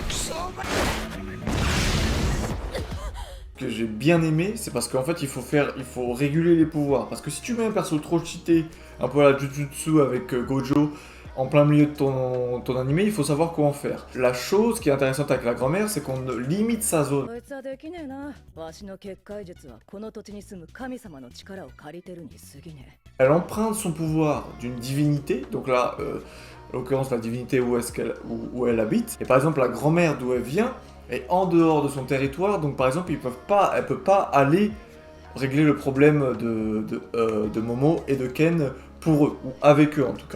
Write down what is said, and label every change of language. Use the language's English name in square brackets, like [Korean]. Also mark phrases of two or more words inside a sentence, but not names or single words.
[French] Que j'ai bien aimé, c'est parce qu'en fait il faut réguler les pouvoirs. Parce que si tu mets un perso trop cheaté, un peu à la Jujutsu avec Gojo, en plein milieu de ton animé, il faut savoir quoi en faire. La chose qui est intéressante avec la grand-mère, c'est qu'on limite sa zone. [Japanese] こいつはできねえな。わしの結界術はこの土地に住む神様の力を借りてるに過ぎね [French] Elle emprunte son pouvoir d'une divinité, donc là, en l'occurrence la divinité où elle habite. Et par exemple, la grand-mère d'où elle vient est en dehors de son territoire, donc par exemple, elle peut pas aller régler le problème de Momo et de Ken pour eux, ou avec eux en tout cas.